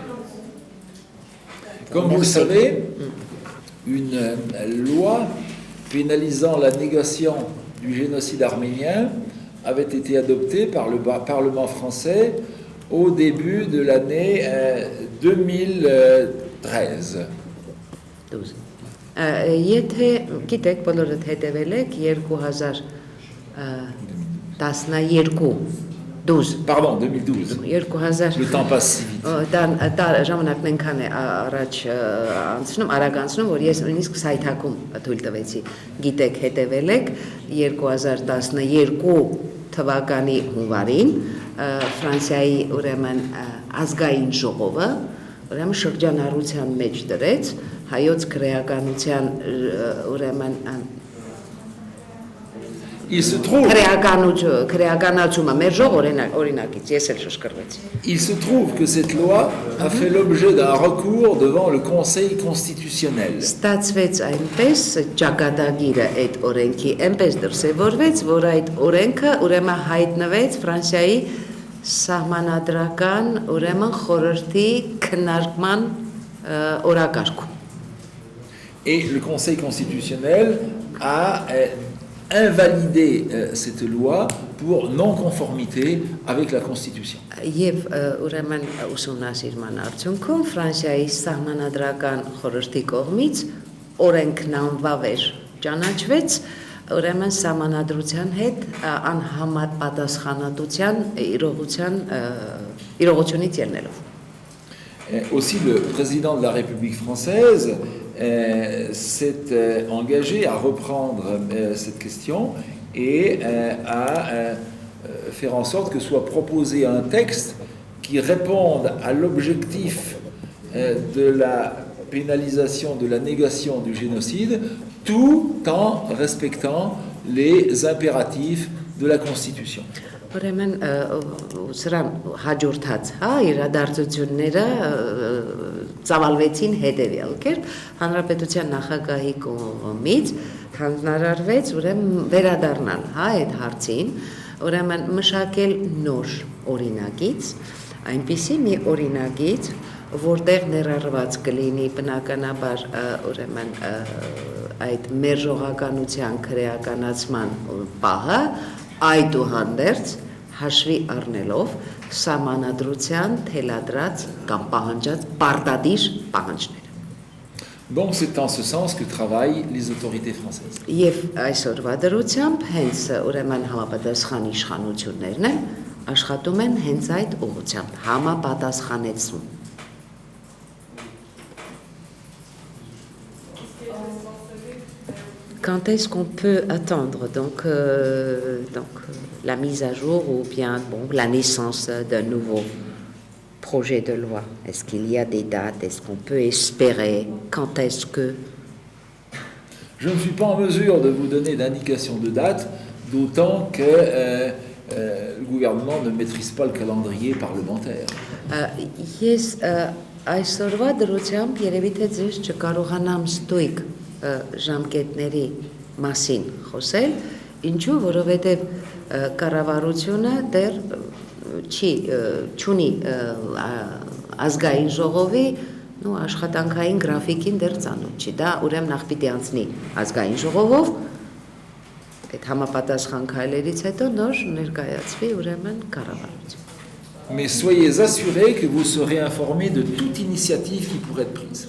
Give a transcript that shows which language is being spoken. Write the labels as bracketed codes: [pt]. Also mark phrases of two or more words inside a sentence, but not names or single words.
[fr] Comme vous le savez, une loi pénalisant la négation du génocide arménien avait été adoptée par le Parlement français au début de l'année 2013. [hy] Եթե գիտեք բոլորդ հետևել եք 2012 [fr] Pardon, 2012. 2000 Le temps passe si vite. [hy] Ժամանակն այնքան է առաջ արագ անցնում, որ ես նույնիսկ սայթակում թույլ տվեցի։ Գիտեք, հետևել եք 2012 թվականի հունվարին Ֆրանսիայի ուրեմն ազգային ժողովը ուրեմն շրջանառության մեջ դրեց հայոց քրեականության ուրեմն [fr] Il se trouve que cette loi a fait l'objet d'un recours devant le Conseil constitutionnel. [hy] Ստացվեց այնպես ճակատագիրը այդ օրենքի այնպես դրսևորվեց, որ այդ օրենքը ուրեմն հայտնվեց Ֆրանսիայի սահմանադրական ուրեմն խորհրդի քննարկման օրակարգում։ [fr] Et le Conseil constitutionnel a invalidé cette loi pour non-conformité avec la Constitution. [hy] Եվ ուրեմն ուսումնասիրման արդյունքում Ֆրանսիայի սահմանադրական խորհրդի կողմից օրենքն անվավեր ճանաչվեց ուրեմն սահմանադրության հետ անհամար պատասխանատվության իրողությունից ելնելով։ [fr] Aussi, le président de la République française s'est engagé à reprendre cette question et à faire en sorte que soit proposé un texte qui réponde à l'objectif de la pénalisation, de la négation du génocide, tout en respectant les impératifs de la Constitution. [hy] Ուրեմն սրան հաջորդած իրադարձությունները ծավալվեցին հետևյալ կերպ հանրապետության նախագահի կողմից հանձնարարվեց ուրեմն վերադառնալ այդ հարցին ուրեմն մշակել նոր օրինագիծ այնպիսի մի օրինագիծ որտեղ ներառված կլինի բնականաբար ուրեմն այդ մերժողականության քրեականացման պահը այդուհանդերձ հաշվի առնելով սահմանադրության թելադրած կամ պահանջած պարտադիր պահանջները։ [fr] Donc c'est en ce sens que travaillent les autorités françaises. [hy] Եվ այսօրվա դրությամբ հենց ուրեմն համապատասխան իշխանություններն են աշխատում են հենց այդ ուղղությամբ համապատասխանեցում։ [fr] Quand est-ce qu'on peut attendre donc la mise à jour ou bien la naissance d'un nouveau projet de loi? Est-ce qu'il y a des dates? Est-ce qu'on peut espérer? Quand est-ce que? Je ne suis pas en mesure de vous donner d'indication de date, d'autant que le gouvernement ne maîtrise pas le calendrier parlementaire. [hy] Yes, այսօրվա դրությամբ երևի թե ձեզ չկարողանամ ստույգ ժամկետների մասին խոսել, ինչու, որովհետև կառավարությունը դեռ չունի ազգային ժողովի աշխատանքային գրաֆիկին դեռ ծանոթ չի, դա ուրեմն նախ պիտի անցնի ազգային ժողովով, այդ համապատասխան քայլերից հետո նոր ներկայացվի ուրեմն կառավարություն։ [fr] Mais soyez assurés que vous serez informés de toute initiative qui pourrait être prise.